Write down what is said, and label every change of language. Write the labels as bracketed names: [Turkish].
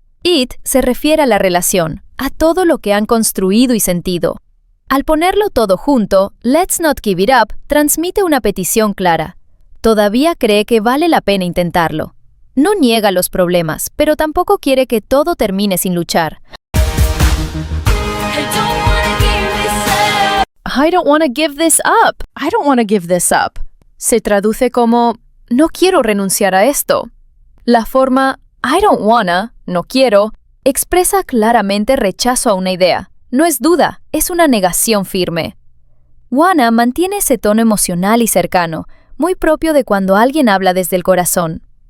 [Spanish] It se refiere a la relación, a todo lo que han construido y sentido. Al ponerlo todo junto, [English] let's not give it up [Spanish] transmite una petición clara. Todavía cree que vale la pena intentarlo. No niega los problemas, pero tampoco quiere que todo termine sin luchar. [English] I don't want to give this up. I don't want to give this up. [Spanish] Se traduce como no quiero renunciar a esto. La forma [English] I don't wanna, [Spanish] no quiero, expresa claramente rechazo a una idea. No es duda, es una negación firme. Wanna mantiene ese tono emocional y cercano, muy propio de cuando alguien habla desde el corazón.